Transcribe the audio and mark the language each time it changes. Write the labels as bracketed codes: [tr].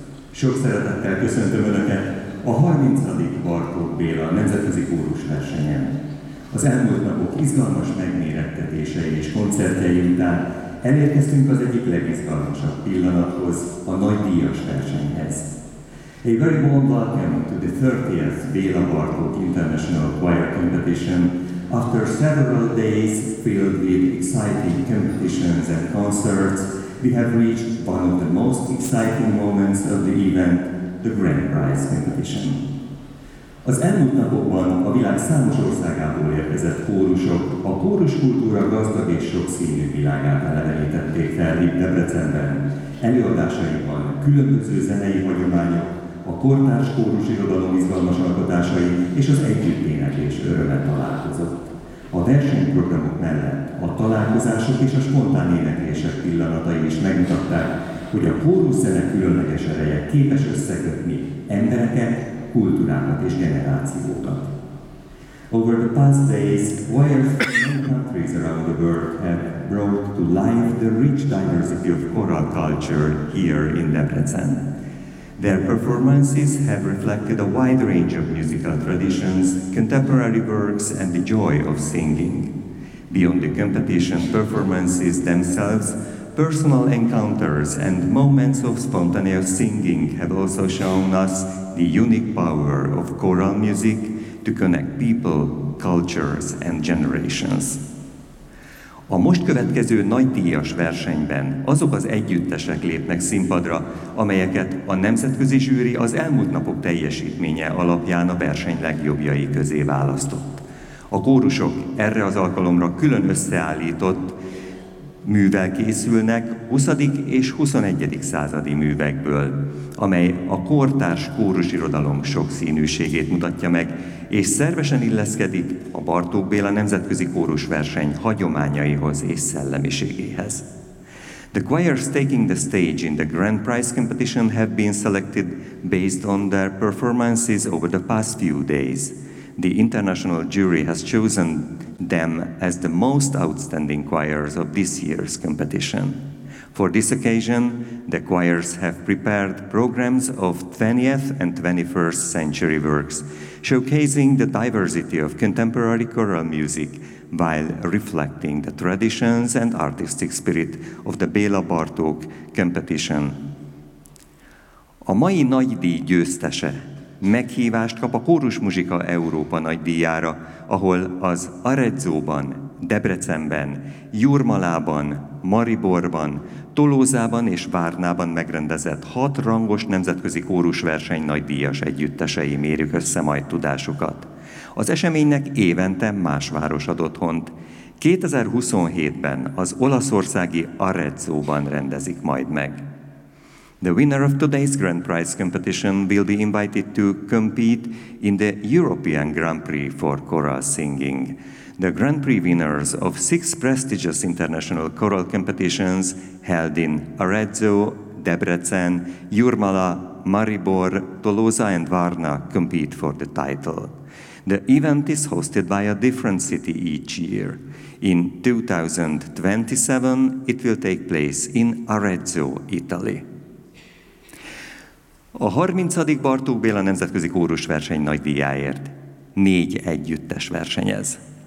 [hu] Sok szeretettel köszöntöm Önöket a 30. Bartók Béla Nemzetközi Kórus versenyen. Az elmúlt napok izgalmas megmérettetései és koncertjei után elérkeztünk az egyik legizgalmasabb pillanathoz, a nagy díjas versenyhez. [en] A very warm welcome to the 30th Béla Bartók International Choir Competition. After several days filled with exciting competitions and concerts, we have reached one of the most exciting moments of the event, the Grand Prize Competition. [hu] Az elmúlt napokban a világ számos országából érkezett kórusok a kóruskultúra gazdag és sokszínű világát elevenítették fel itt Debrecenben. Előadásaiban különböző zenei hagyományok, a kortárs kórus irodalom izgalmas alkotásai és az együtténekés öröme találkozott. A versenyprogramok mellett a találkozások és a spontán éneklések pillanatai is megmutatták, hogy a kórus zene különleges ereje képes összekötni embereket, kultúrákat és generációkat. [en] Over the past days, choirs from many countries around the world have brought to life the rich diversity of choral culture here in Debrecen. Their performances have reflected a wide range of musical traditions, contemporary works, and the joy of singing. Beyond the competition performances themselves, personal encounters and moments of spontaneous singing have also shown us the unique power of choral music to connect people, cultures and generations. [hu] A most következő nagy díjas versenyben azok az együttesek lépnek színpadra, amelyeket a nemzetközi zsűri az elmúlt napok teljesítménye alapján a verseny legjobbjai közé választott. A kórusok erre az alkalomra külön összeállított művel készülnek 20. és 21. századi művekből, amely a kortárs kórusirodalom sokszínűségét mutatja meg, és szervesen illeszkedik a Bartók Béla Nemzetközi Kórusverseny hagyományaihoz és szellemiségéhez. [en] The choirs taking the stage in the Grand Prize competition have been selected based on their performances over the past few days. The international jury has chosen them as the most outstanding choirs of this year's competition. For this occasion, the choirs have prepared programs of 20th and 21st century works, showcasing the diversity of contemporary choral music while reflecting the traditions and artistic spirit of the Béla Bartók competition. [hu] A mai nagy díj győztese meghívást kap a Kórus Muzsika Európa nagydíjára, ahol az Arezzóban, Debrecenben, Jurmalában, Mariborban, Tolózában és Várnában megrendezett 6 rangos nemzetközi kórusverseny nagydíjas együttesei mérjük össze majd tudásukat. Az eseménynek évente más város ad otthont. 2027-ben az olaszországi Arezzóban rendezik majd meg. [en] The winner of today's Grand Prize competition will be invited to compete in the European Grand Prix for Choral Singing. The Grand Prix winners of 6 prestigious international choral competitions held in Arezzo, Debrecen, Jurmala, Maribor, Tolosa and Varna compete for the title. The event is hosted by a different city each year. In 2027, it will take place in Arezzo, Italy. [hu] A 30. Bartók Béla Nemzetközi Kórusverseny nagydíjáért 4 együttes versenyez.